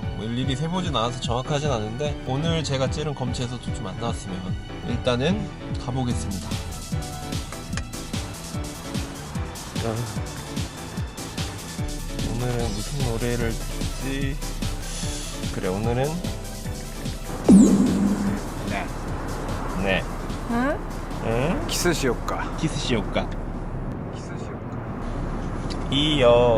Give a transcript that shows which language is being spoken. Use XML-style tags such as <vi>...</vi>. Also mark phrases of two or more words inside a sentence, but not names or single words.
<ko>뭐 일일이 세보진 않아서 정확하진 않은데 오늘 제가 찌른 검체에서도 좀 안 나왔으면 일단은 가보겠습니다. 오늘은 무슨 노래를 듣지? 그래, 오늘은 네. 응? 응?</ko> <ja>キスしよっか 키스しよっか. キスしよっか</ja> <ko>이어.</ko>